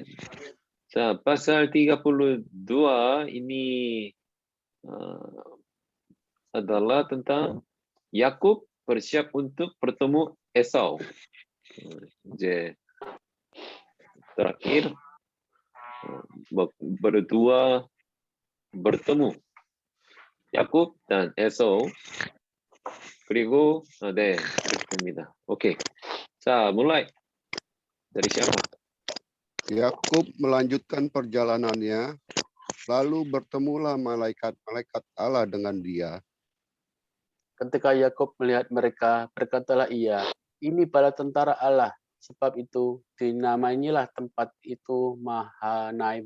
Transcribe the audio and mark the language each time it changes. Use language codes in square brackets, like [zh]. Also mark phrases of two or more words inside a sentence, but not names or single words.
[id] Pasal 32 ini adalah tentang Yakub bersiap untuk bertemu Esau. Terakhir berdua bertemu 야곱 dan 에서 [ko] 그리고 네 그렇습니다. 오케이. 자, [id] mulai dari siapa? Yakub melanjutkan perjalanannya, lalu bertemulah malaikat-malaikat Allah dengan dia. Ketika Yakub melihat mereka, berkatalah ia, ini bala tentara Allah, sebab itu dinamailah tempat itu Mahanaim.